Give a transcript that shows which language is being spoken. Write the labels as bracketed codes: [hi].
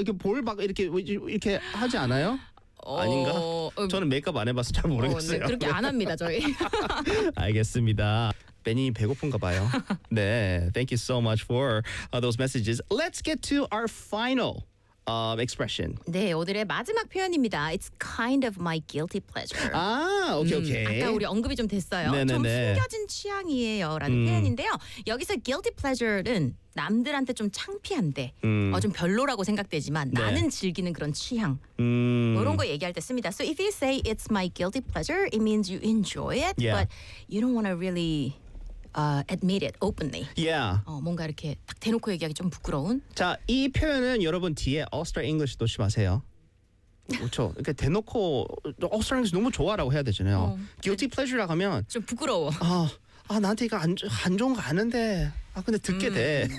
[ko] 이렇게 볼 막 이렇게 하지 않아요? 아닌가? 저는 메이크업 안 해봐서 잘 모르겠어요. 네, 그렇게 안 합니다, 저희. 알겠습니다. 베니 배고픈가 봐요. [en] 네, thank you so much for those messages. Let's get to our final expression. [ko] 네, 오늘의 마지막 표현입니다. [en] It's kind of my guilty pleasure. [ko] 아, 오케이, 오케이. 아까 우리 언급이 좀 됐어요. 네네네. 좀 숨겨진 취향이에요 라는 표현인데요. 여기서 guilty pleasure는 남들한테 좀 창피한데 좀 별로라고 생각되지만 네. 나는 즐기는 그런 취향 이런 거 얘기할 때 씁니다. [en] So if you say it's my guilty pleasure, it means you enjoy it, yeah. but you don't want to really admit it openly. Yeah. [ko] 뭔가 이렇게 딱 대놓고 얘기하기 좀 부끄러운. 자, 이 표현은 여러분 뒤에 All-Star English 놓지 마세요. 그렇죠. 그러니까 대놓고 All-Star English 너무 좋아라고 해야 되잖아요. Guilty pleasure라고 하면 좀 부끄러워. 나한테 이거 안 좋은 거 아는데 근데 듣게 돼.